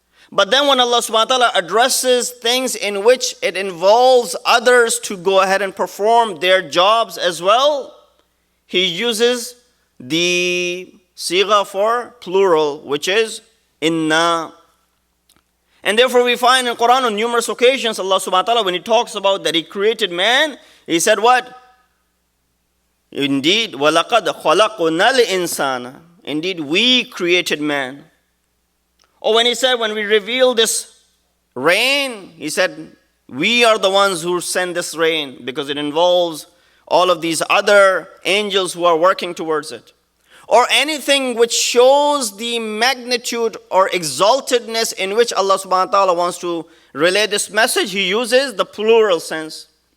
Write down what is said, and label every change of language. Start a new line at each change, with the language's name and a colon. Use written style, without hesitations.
English: But then when Allah subhanahu wa ta'ala addresses things in which it involves others to go ahead and perform their jobs as well, he uses the sigha for plural, which is inna. And therefore we find in Quran on numerous occasions, Allah subhanahu wa ta'ala, when he talks about that he created man, he said what? Indeed,
Arabic: وَلَقَدْ خَلَقْنَا الْإِنسَانَ.
English: Indeed, we created man. Or when he said, when we reveal this rain, he said, we are the ones who send this rain, because it involves all of these other angels who are working towards it. Or anything which shows the magnitude or exaltedness in which Allah subhanahu wa ta'ala wants to relay this message, he uses the plural sense.